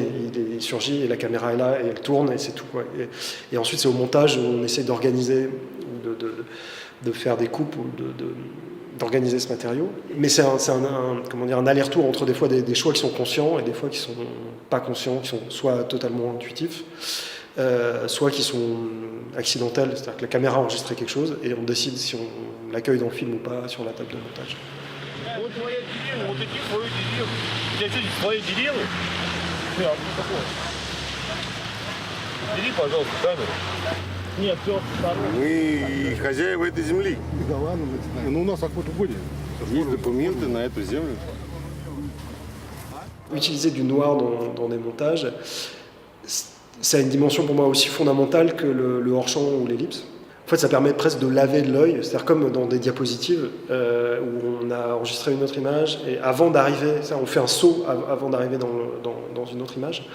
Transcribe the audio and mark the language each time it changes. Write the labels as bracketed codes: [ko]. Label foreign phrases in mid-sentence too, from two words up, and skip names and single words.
[fr] Il surgit et la caméra est là et elle tourne et c'est tout, quoi. Et ensuite c'est au montage où on essaie d'organiser, de faire des coupes ou d'organiser ce matériau. Mais c'est un aller-retour entre des fois des choix qui sont conscients et des fois qui sont pas conscients, qui sont soit totalement intuitifs. soit qui sont accidentelles, c'est-à-dire que la caméra a enregistré quelque chose et on décide si on l'accueille dans le film ou pas sur la table de montage. [ru] Мы хозяева этой земли. Да ладно, ну у нас охота будет. Есть документы на эту землю. [fr] Utiliser du noir dans des montages, ça a une dimension pour moi aussi fondamentale que le hors-champ ou l'ellipse. En fait, ça permet presque de laver l'œil, c'est-à-dire comme dans des diapositives où on a enregistré une autre image et avant d'arriver, on fait un saut avant d'arriver dans une autre image.